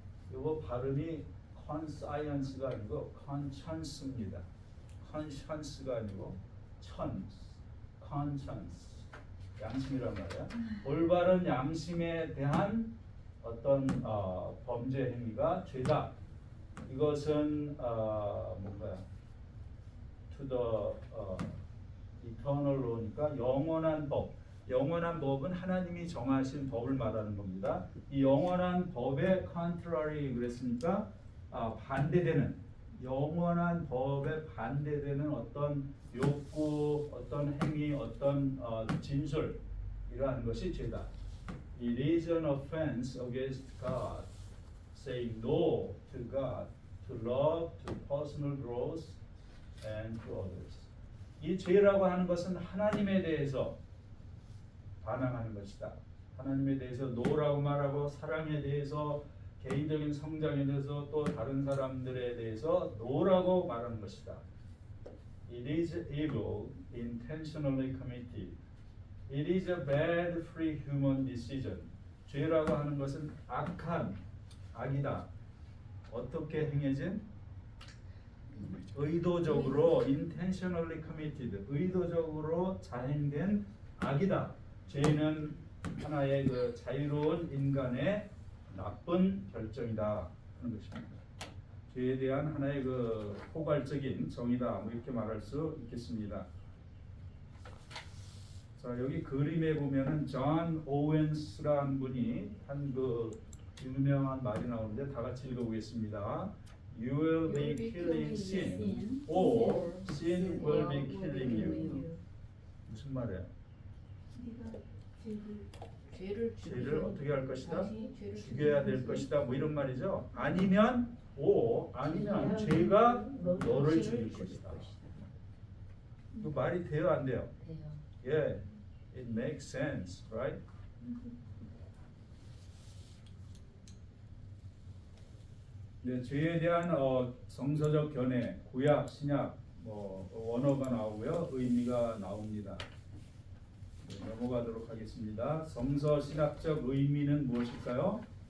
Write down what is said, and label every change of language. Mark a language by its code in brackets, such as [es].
[ko] 이거 발음이 conscience가 아니고 conscience입니다. conscience가 아니고 conscience. 양심이란 말이야. 올바른 양심에 대한 어떤 범죄 행위가 죄다. 이것은 뭔가요? [en] To the eternal law니까 [ko] 영원한 법. 영원한 법은 하나님이 정하신 법을 말하는 겁니다. 이 영원한 법에 contrary 그랬으니까 반대되는 영원한 법에 반대되는 어떤 욕구, 어떤 행위, 어떤 진술이라는 것이 죄다. [en] It is an offense against God, saying no to God, to love, to personal growth, and to others. [ko] 이 죄라고 하는 것은 하나님에 대해서 반항하는 것이다. 하나님에 대해서 노라고 말하고 사랑에 대해서 개인적인 성장에 대해서 또 다른 사람들에 대해서 노라고 말하는 것이다. [en] It is evil, intentionally committed. It is a bad, free human decision. [ko] 죄라고 하는 것은 악이다. 어떻게 행해진? 의도적으로 [en] intentionally committed. [ko] 의도적으로 자행된 악이다. 죄는 하나의 그 자유로운 인간의 나쁜 결정이다 하는 것입니다. 죄에 대한 하나의 그 포괄적인 정의다. 뭐 이렇게 말할 수 있겠습니다. 자, 여기 그림에 보면은 존 오웬스라는 분이 한 그 유명한 말이 나오는데 다 같이 읽어보겠습니다. [en] You will be killing sin, or sin will be killing you. [ko] 무슨 말이에요? 죄를 어떻게 할 것이다? 죽여야 될 것이다. 뭐 이런 말이죠. 아니면 죄가 너를 죽일 것이다. 그 말이 돼요, 안 돼요? [en] Yeah, it makes sense, right? [ko] 네, 죄에 대한 성서적 견해, 구약, 신약, 뭐 원어가 나오고요, 의미가 나옵니다. 네, 넘어가도록 하겠습니다. 성서 신학적 의미는 무엇일까요?